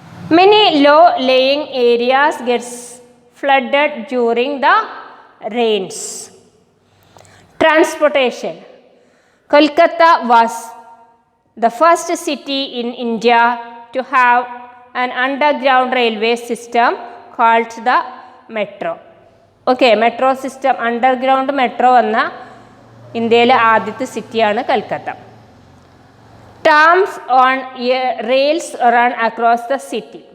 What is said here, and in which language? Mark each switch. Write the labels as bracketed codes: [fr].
[en] Many low-lying areas get flooded during the rains. Transportation. Kolkata was the first city in India to have an underground railway system called the metro. Okay, metro system, underground metro [ml] എന്ന ഇന്ത്യയിലെ ആദ്യത്തെ സിറ്റിയാണ് Calcutta. [en] Trams on rails run across the city.